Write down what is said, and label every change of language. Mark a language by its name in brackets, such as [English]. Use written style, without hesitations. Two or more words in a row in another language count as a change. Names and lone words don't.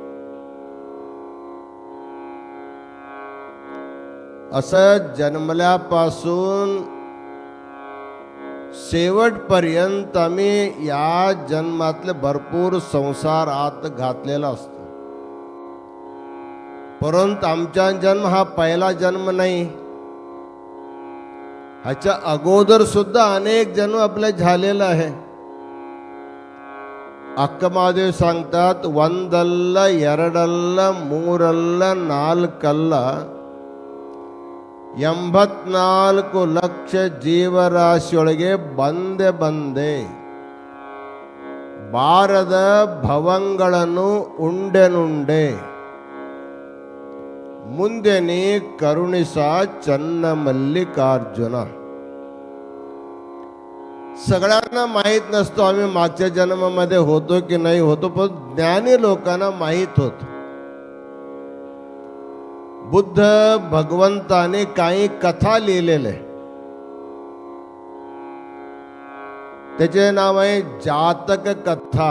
[Marathi] असं जन्मल्यापासून शेवटपर्यंत आम्ही या जन्मातले भरपूर संसार आत घातलेला असतो. परंतु आमचा जन्म हा पहिला जन्म नाही. ह्याच्या अगोदर सुद्धा अनेक जन्म आपले झालेला आहे. अक्कमादेव सांगतात, [Kannada] ಒಂದಲ್ಲ ಎರಡಲ್ಲ ಮೂರಲ್ಲ ನಾಲ್ಕಲ್ಲ ಎಂಬತ್ನಾಲ್ಕು ಲಕ್ಷ ಜೀವರಾಶಿಯೊಳಗೆ ಬಂದೆ ಬಂದೆ ಬಾರದ ಭವಂಗಳನ್ನು ಉಂಡೆನುಂಡೆ ಮುಂದೆ ನೀ ಕರುಣಿಸು ಚೆನ್ನ ಮಲ್ಲಿಕಾರ್ಜುನ. [Marathi] सगळ्यांना माहीत नसतो आम्ही मागच्या जन्मामध्ये होतो की नाही होतो, पण ज्ञानी लोकांना माहीत होतो. बुद्ध भगवंताने काही कथा लिहिलेले, त्याचे नाव आहे जातक कथा.